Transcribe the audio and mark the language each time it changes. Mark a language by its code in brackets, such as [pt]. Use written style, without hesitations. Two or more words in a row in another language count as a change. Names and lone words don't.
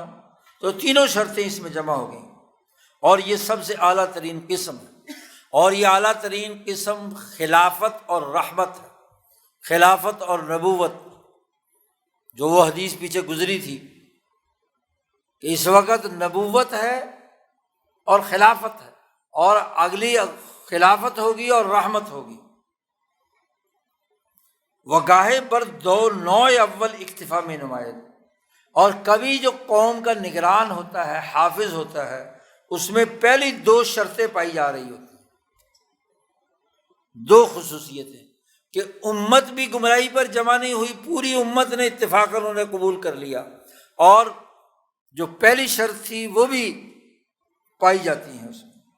[ur] تو تینوں شرطیں اس میں جمع ہو گئیں، اور یہ سب سے اعلیٰ ترین قسم ہے، اور یہ اعلیٰ ترین قسم خلافت اور رحمت ہے، خلافت اور نبوت، جو وہ حدیث پیچھے گزری تھی کہ اس وقت نبوت ہے اور خلافت ہے، اور اگلی خلافت ہوگی اور رحمت ہوگی۔ [fa] وگاہے بر دو نوع اول اکتفا میں نمایت، [ur] اور کبھی جو قوم کا نگران ہوتا ہے، حافظ ہوتا ہے، اس میں پہلی 2 شرطیں پائی جا رہی ہوتی ہیں، 2 خصوصیتیں، کہ امت بھی گمراہی پر جمع نہیں ہوئی، پوری امت نے اتفاقاً انہیں قبول کر لیا، اور جو پہلی شرط تھی وہ بھی پائی جاتی ہیں اس میں۔